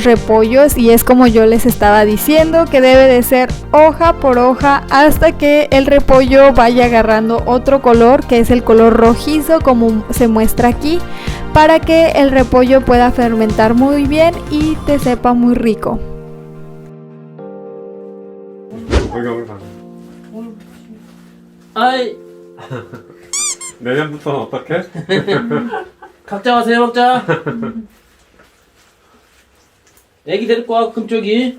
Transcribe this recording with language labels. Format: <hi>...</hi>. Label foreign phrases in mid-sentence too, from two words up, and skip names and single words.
<es>repollos, y es como yo les estaba diciendo, que debe de ser hoja por hoja hasta que el repollo vaya agarrando otro color, que es el color rojizo como se muestra aquí, para que el repollo pueda fermentar muy bien y te sepa muy rico.</es> <ko>동영상. 아이, 내년부터는 어떻게? 각자 와서 해 먹자. 애기 데리고 와, 금쪽이.</ko>